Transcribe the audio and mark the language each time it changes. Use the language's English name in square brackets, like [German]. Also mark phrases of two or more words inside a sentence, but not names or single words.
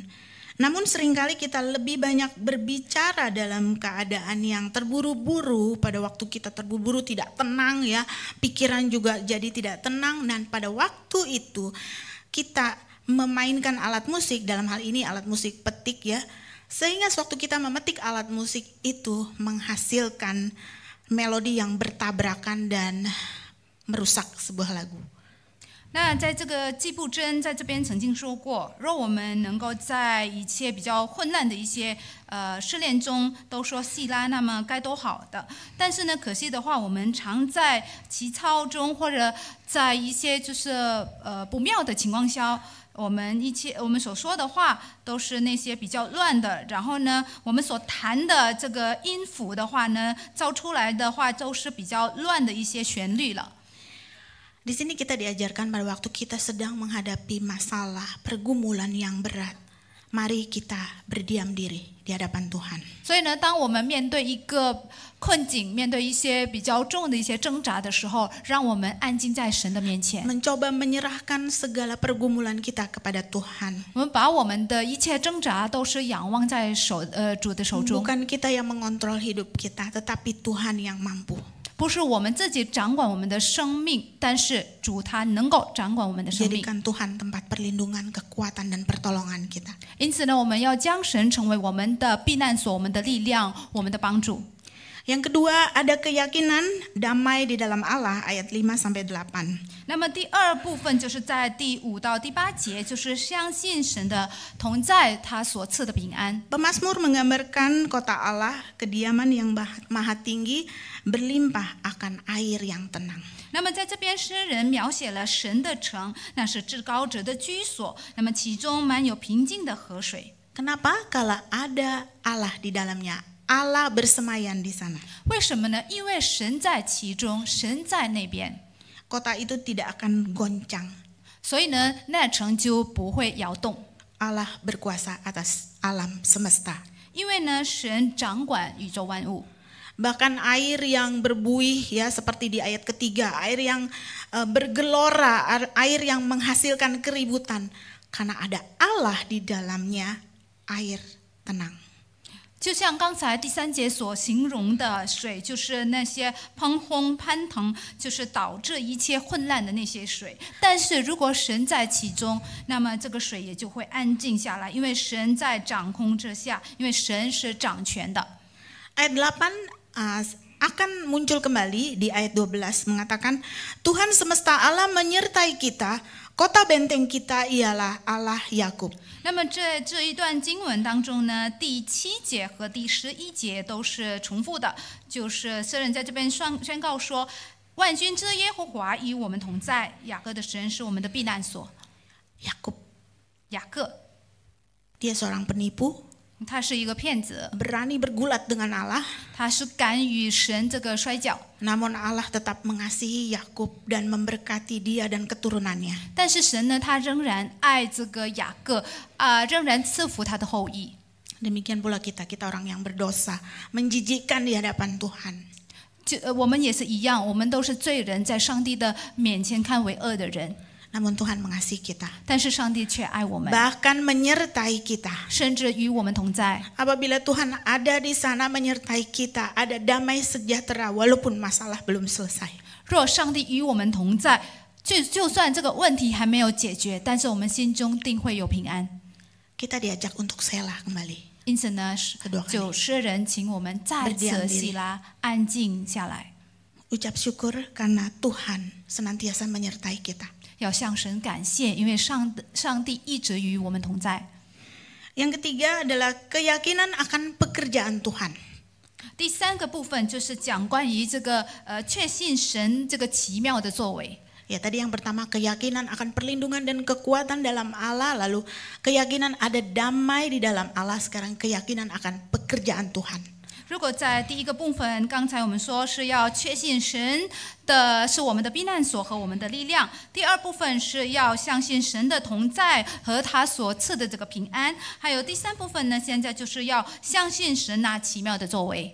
[Indonesian] Namun seringkali kita lebih banyak berbicara dalam keadaan yang terburu-buru. Pada waktu kita terburu-buru tidak tenang ya, pikiran juga jadi tidak tenang. Dan pada waktu itu kita memainkan alat musik, dalam hal ini alat musik petik ya. Sehingga sewaktu kita memetik alat musik itu menghasilkan melodi yang bertabrakan dan merusak sebuah lagu. [Chinese] 那在这个季布真在这边曾经说过，若我们能够在一切比较混乱的一些试炼中都说细拉，那么该多好的。但是呢，可惜的话，我们常在急操中或者在一些就是不妙的情况下，我们所说的话都是那些比较乱的。然后呢，我们所弹的这个音符的话呢，造出来的话都是比较乱的一些旋律了。 [Indonesian] Di sini kita diajarkan pada waktu kita sedang menghadapi masalah, pergumulan yang berat. Mari kita berdiam diri di hadapan Tuhan. [Chinese] 所以呢，当我们面对一个困境，面对一些比较重的一些挣扎的时候，让我们安静在神的面前， [Indonesian] Mencoba menyerahkan segala pergumulan kita kepada Tuhan. [Chinese] 我们把我们的一切挣扎都是仰望在主的手中， [Indonesian] Bukan kita yang mengontrol hidup kita, tetapi Tuhan yang mampu. [Chinese] 不是我们自己掌管我们的生命，但是主他能够掌管我们的生命。 [Indonesian] Jadikan Tuhan tempat perlindungan, kekuatan, dan pertolongan kita. [Chinese] 因此呢，我们要将神成为我们的避难所、我们的力量、我们的帮助。 [Indonesian] Yang kedua, ada keyakinan damai di dalam Allah, ayat 5-8. [Chinese] 那么第二部分就是在第5到第8节，就是相信神的同在，他所赐的平安。 [Indonesian] Pemazmur menggambarkan kota Allah, kediaman yang maha tinggi, berlimpah akan air yang tenang. [Chinese] 那么在这边，诗人描写了神的城，那是至高者的居所。那么其中满有平静的河水。 [Indonesian] Kenapa? Kalau ada Allah di dalamnya, Allah bersemayan di sana. [Chinese] 为什么呢？因为神在其中，神在那边， [Indonesian] Kota itu tidak akan goncang. [Chinese] 所以呢，那城就不会摇动。 [Indonesian] Allah berkuasa atas alam semesta. [Chinese] 因为呢，神掌管宇宙万物。 [Indonesian] Bahkan air yang berbuih ya seperti di ayat ketiga, air yang bergelora, air yang menghasilkan keributan. Karena ada Allah di dalamnya, air tenang. [Chinese] 就像刚才第3节所形容的水，就是那些砰轰攀腾，就是导致一切混乱的那些水。但是如果神在其中，那么这个水也就会安静下来，因为神在掌控之下，因为神是掌权的。 [Indonesian] Ayat 8 akan muncul kembali di ayat 12 mengatakan Tuhan semesta Allah menyertai kita, kota benteng kita ialah Allah Yakub. [Chinese] 那么这一段经文当中呢，第7节和第11节都是重复的，就是诗人在这边宣告说，万军之耶和华与我们同在，雅各的神是我们的避难所。 [Indonesian] Yakub, [Chinese] 雅各 [Indonesian] dia seorang penipu, [Chinese] 他是一个骗子， [Indonesian] berani bergulat dengan Allah. [Chinese] 他是敢与神这个摔跤， [Indonesian] Namun Allah tetap mengasihi Yakub dan memberkati dia dan keturunannya. [Chinese] 但是神呢，他仍然爱这个雅各仍然赐福他的后裔。 [Indonesian] Demikian pula kita orang yang berdosa, menjijikkan di hadapan Tuhan. [Chinese] 我们也是一样，我们都是罪人，在上帝的面前看为恶的人。 [Indonesian] Namun Tuhan mengasihi kita, [Chinese] 但是上帝却爱我们， [Indonesian] bahkan menyertai kita. [Chinese] 甚至与我们同在。 [Indonesian] Apabila Tuhan ada di sana menyertai kita, ada damai sejahtera walaupun masalah belum selesai. [Chinese] 若上帝与我们同在，就算这个问题还没有解决，但是我们心中定会有平安。 [Indonesian] Kita diajak untuk selah kembali. [Chinese] 因此呢， [Indonesian] kedua kali [Chinese] 就诗人请我们再次希拉，安静下来， [Indonesian] Ucap syukur karena Tuhan senantiasa menyertai kita. [Chinese] 要向神感谢，因为上帝一直与我们同在。 [Indonesian] Yang ketiga adalah keyakinan akan pekerjaan Tuhan. [Chinese] 第3个部分就是讲关于这个确信神这个奇妙的作为。 [Indonesian] Ya, tadi yang pertama keyakinan akan perlindungan dan kekuatan dalam Allah, lalu keyakinan ada damai di dalam Allah, sekarang keyakinan akan pekerjaan Tuhan. [Chinese] 如果在第1个部分，刚才我们说是要确信神的是我们的避难所和我们的力量；第2部分是要相信神的同在和他所赐的这个平安；还有第3部分呢，现在就是要相信神那奇妙的作为。